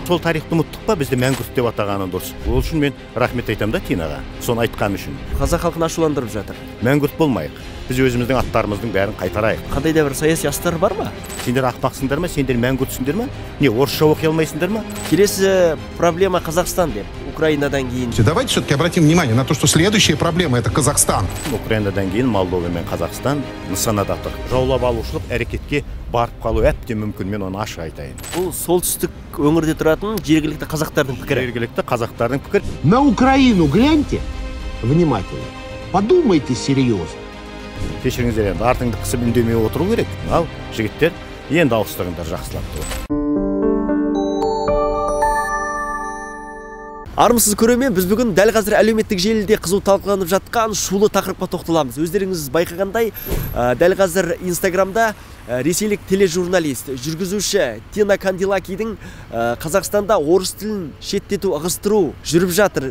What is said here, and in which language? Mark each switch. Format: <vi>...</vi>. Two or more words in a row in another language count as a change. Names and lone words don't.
<kk>Сол тарихты ұмыттық па, бізді мәңгүрт деп атағаны дұрыс. Ол үшін мен рахмет айтамын да Тинаға, соны айтқан үшін. Қазақ халқын ашуландырып жатыр. Мәңгүрт болмайық. Біз өзіміздің аттарымыздың бәрін қайтарайық. Қандай да бір саяси астар бар ма? Сендер ақпақсыңдар ма? Сендер мәңгүртсіңдер ма? Не, орысша оқи алмайсыңдар ма? Келесі проблема Қазақстан деп. Украинадан кейін.</kk> <ru>Давайте все-таки обратим внимание на то, что следующая проблема это Казахстан.</ru> <kk>Украинадан кейін Молдова мен Қазақстан нысанада тұр. Жаулап алушылық әрекетке барып қалу әбден мүмкін, мен оны ашық айтайын. Бұл солтүстік өңірде тұратын жергілікті қазақтардың пікірі. Жергілікті қазақтардың пікір.</kk> <ru>На Украину гляньте внимательно. Подумайте серьезно.</ru> <kk>Кешіріңіздер, енді артыңды қысып үндемей отыру керек. Ал жігіттер енді ауыстырыңдар жақсылап тұр. Армысыз көрермен, біз бүгін дәл қазір әлеуметтік желіде қызу талқыланып жатқан шулы тақырыпқа тоқталамыз. Өздеріңіз байқағандай, дәл қазір Инстаграмда ресейлік тележурналист, жүргізуші Тина Канделакидің Қазақстанда орыс тілін шеттету, ығыстыру жүріп жатыр.</kk>